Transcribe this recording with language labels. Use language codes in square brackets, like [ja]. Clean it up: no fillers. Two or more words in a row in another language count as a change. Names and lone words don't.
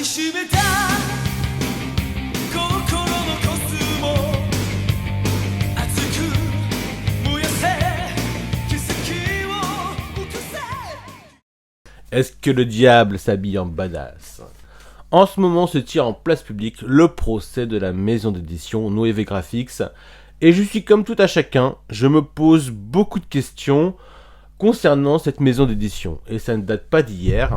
[ja] しめた心のコスモ熱く燃やせ奇跡を起こせ [fr] Est-ce que le diable s'habille en badass? En ce moment se tient en place publique le procès de la maison d'édition Noévé Graphics, et je suis comme tout à chacun, je me pose beaucoup de questions concernant cette maison d'édition, et ça ne date pas d'hier.